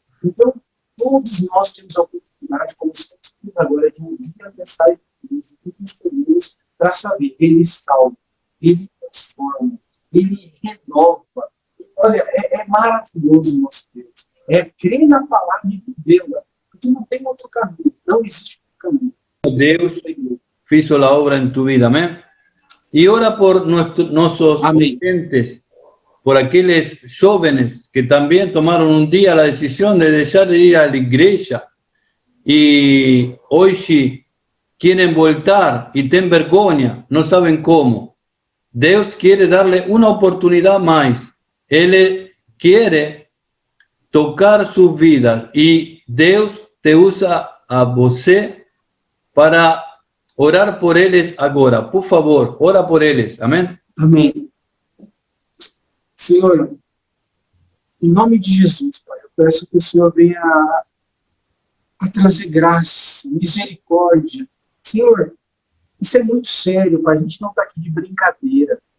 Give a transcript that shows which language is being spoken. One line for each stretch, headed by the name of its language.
Portuguese: Então, todos nós temos a oportunidade, como estamos agora, de ouvir a mensagem de Deus, de Deus, para saber, Ele salva, Ele transforma, Ele renova. Olha, é maravilhoso o nosso Deus. É crer na palavra e vivê-la, porque não tem outro caminho, não existe outro caminho.
Spanish: Deus hizo la obra en tu vida, amén. Y ora por nuestros oyentes, por aquellos jóvenes que también tomaron un día la decisión de dejar de ir a la iglesia y hoy sí quieren
Portuguese: voltar
Spanish: y tienen vergüenza, no saben cómo. Dios quiere darle una oportunidad más. Él quiere tocar sus vidas y Dios te usa a
Portuguese: você
Spanish: para orar por ellos ahora. Por favor, ora por ellos. Amém?
Portuguese: Amém. Senhor, em nome de Jesus, Pai, eu peço que o Senhor venha a trazer graça, misericórdia. Senhor, isso é muito sério, Pai. A gente não está aqui de brincadeira.